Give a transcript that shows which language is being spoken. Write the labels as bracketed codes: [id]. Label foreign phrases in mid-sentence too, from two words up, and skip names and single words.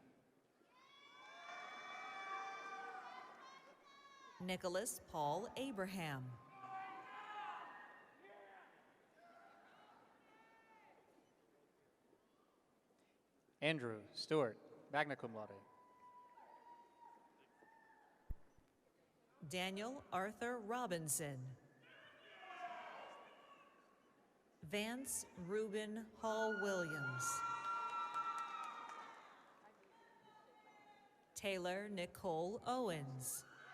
[en] Nicholas Paul Abraham. Andrew Stewart, [la] magna cum laude. [en] Daniel Arthur Robinson. Vance Reuben Hall Williams. Taylor Nicole Owens.